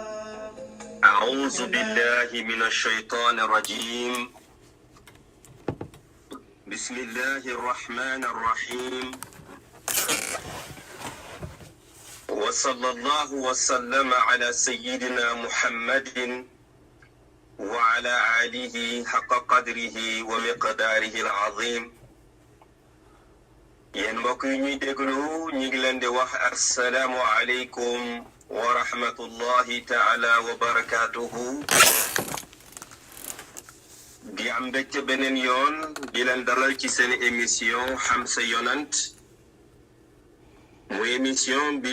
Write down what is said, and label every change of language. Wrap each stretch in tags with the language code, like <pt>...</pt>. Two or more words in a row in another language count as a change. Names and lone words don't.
<ar>أعوذ بالله من الشيطان الرجيم بسم الله الرحمن الرحيم وصلى الله وسلم على سيدنا محمد وعلى آله حق قدره ومقداره العظيم</ar> <wo>yéen mbokk yi ñuy déglu ñu ngi leen di wax</wo> <ar>السلام عليكم ورحمة الله تعالى وبركاته</ar> <wo>di am mbégte beneen yoon di leen dalal ci seen émission xam sa yonant mu émission bi</wo>